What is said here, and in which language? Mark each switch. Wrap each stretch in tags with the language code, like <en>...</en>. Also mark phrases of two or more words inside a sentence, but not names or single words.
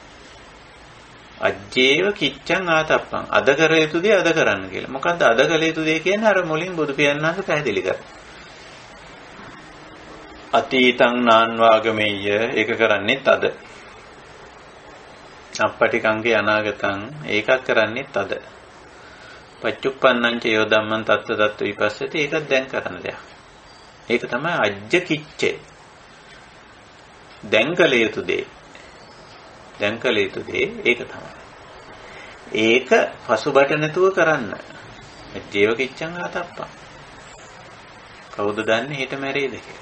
<pi>අජ්ජේව කිච්ඡං ආතප්පං.</pi> <si>අද කර යුතු දේ අද කරන්න කියලා. මොකද්ද අද කළ යුතු දේ කියන්නේ? අර මුලින් බුදු පියාණන් වහන්සේ පැහැදිලි කරා.</si> <pi>අතීතං නාන්වාගමෙය්‍ය</pi> <si>ඒක කරන්නේත් අද.</si> <pi>අප්පටිකංගේ අනාගතං</pi> <si>ඒකක් කරන්නේත් අද.</si> <pi>පච්චුප්පන්නං ච යෝ ධම්මං තත්ත තත්ත විපස්සති</pi> <si>ඒකත් දැන් කරන දෙයක්. ඒක තමයි</si> <pi>අජ්ජ කිච්චේ.</pi> <si>දැන් කළ යුතු දේ. දැන් කළ යුතු දේ ඒක තමයි. ඒක පසුබට නැතුව කරන්න.</si> <pi>ජීව කිච්ඡං ආතප්පං.</pi> <si>කවුද දන්නේ හෙට මැරෙයිද කියලා?</si>